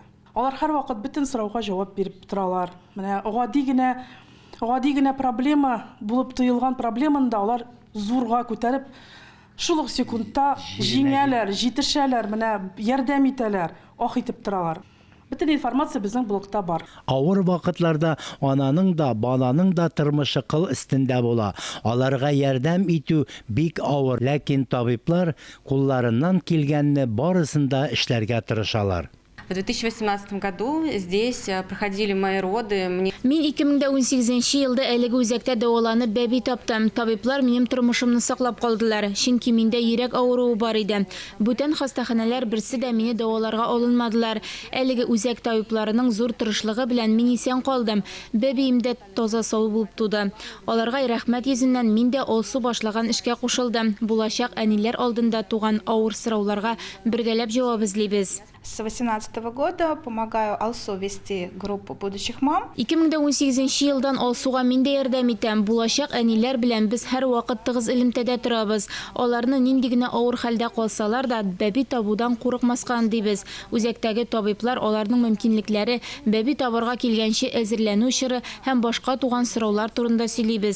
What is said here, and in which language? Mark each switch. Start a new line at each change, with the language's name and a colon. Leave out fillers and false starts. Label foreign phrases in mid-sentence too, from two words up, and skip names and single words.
Tatar: Алар һәрвакыт бөтен сорауга җавап биреп торалар. Менә гади генә проблема булып тоелган проблеманы да алар зурга күтәреп, шул ук секундта җиңәләр, җитешәләр, менә ярдәм итәләр, ах итеп торалар. Бөтен информация безнең блогта бар. Авыр вакытларда ананың да, баланың да тормышы кыл өстендә була. Аларга ярдәм итү бик авыр, ләкин табиблар кулларыннан килгәнне барысында эшләргә тырышалар.
Russian: В 2018 году здесь проходили мои роды.
Tatar: Мин 2018 елда әлеге үзәктә дәваланып бәби таптым. Табиблар минем тормышымны саклап калдылар. Чөнки миндә йөрәк авыруы бар иде. Бүтән хастаханәләр берсе дә мине дәваларга алынмадылар. Әлеге үзәк табибларының зур тырышлыгы белән мин исән калдым. Бәбием дә таза сау булып туды. Аларга рәхмәт йөзеннән мин дә алсу башлаган эшкә кушылдым. Булачак әниләр алдында туган авыр сорауларга бергәләп җавап эзлибез.
Russian: С 2018 года помогаю Алсу вести группу будущих мам.
Tatar: 2018 елдан Алсуга мин дә ярдәм итәм. Булачак әниләр белән без һәр вакыт тыгыз элемтәдә торабыз. Аларны нинди генә авыр хәлдә калсалар да бәби табудан курыкмаска дибез. Үзәктәге табиблар аларның мөмкинлекләре, бәби табырга килгәнче әзерләнү чоры һәм башка туган сораулар турында сөйлибез.